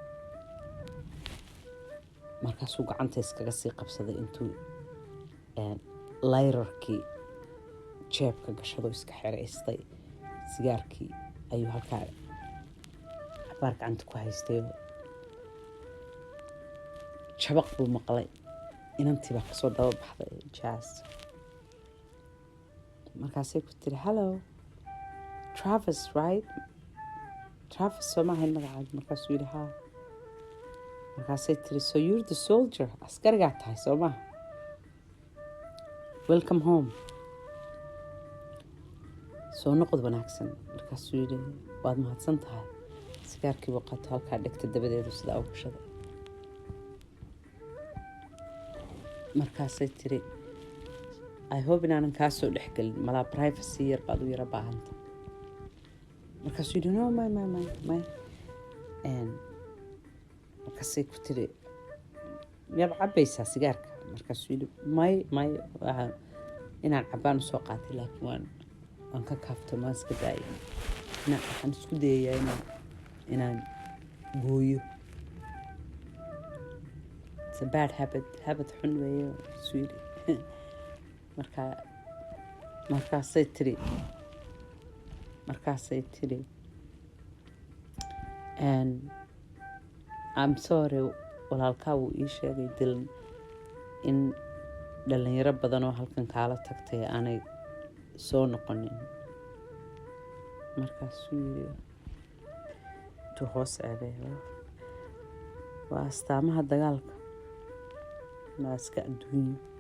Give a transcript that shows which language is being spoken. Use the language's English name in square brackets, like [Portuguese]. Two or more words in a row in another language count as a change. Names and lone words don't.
[Somali] markaasuu gacanta iskaga sii qabsaday intuu layrarkii jeebka gashado iska xiraystay sigaarkii ayuu halkaa cabaar gacanta ku haystay jabaq buu maqlay inantii baa kasoo daba baxday Jazz markaasay ku tiri [English] hello Travis right Travis [Somali] soo maahayn magacaaga markaasuu yidhi haa markaasay tiri [English] so you're the soldier [Somali] askarigaa tahay soo maaha [English] welcome home [Somali] soo noqod wanaagsan markaasuu yidhi waad mahadsan tahay sigaarkii buu qaato halkaa dhegta dabadeedu sidaa u gashaday markaasay tiri [English] I hope [Somali] inaanan kaa soo dhexgelin malaa privacy yar baad u yara baahanta markaasuu yidhi [English] no my [Somali] markaasay ku tiri miyaad cabaysaa sigaarka markaasuu yidhi may inaan cabaan usoo qaatay laakiin waan ka kaafto maan iska daayay waxaan isku dayayaa inaan gooyo [English] it's a bad habit [Somali] xun weeye sweet markaasay tiri [English] and I'm sorry [Somali] walaalkaa wuu ii sheegay Dylan in dhalinyaro badan oo halkan kaala tagtay aanay soo noqonin markaasuu yidhi intuu hoos eegay waa astaamaha dagaalka waa iska adduunyo